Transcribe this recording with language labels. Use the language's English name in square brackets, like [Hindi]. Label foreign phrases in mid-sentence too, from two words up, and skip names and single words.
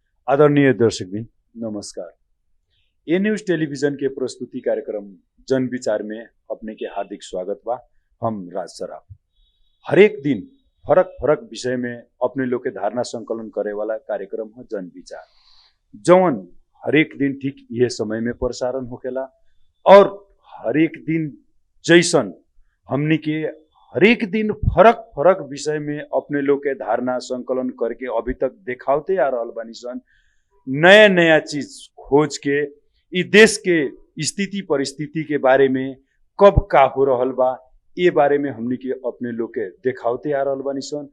[Bhojpuri] आदरणीय दर्शकबिन नमस्कार। ए न्यूज टेलीविजन के प्रस्तुति कार्यक्रम जन विचार में अपने के हार्दिक स्वागत बा। हम राज सराफ हरेक दिन फरक फरक विषय में अपने लोग के धारणा संकलन करे वाला कार्यक्रम है जन विचार, जौन हरेक दिन ठीक यह समय में प्रसारण होकेला और हरेक दिन जैसन हमनी के हरेक दिन फरक फरक विषय में अपने लोग के धारणा संकलन करके अभी तक देखाते आ रहल बानी सन। नया नया चीज खोज के ई देश के स्थिति परिस्थिति के बारे में कब का हो रहल बा ये बारे में हमनी के अपने लोग के देखाते आ रहल बानी सन।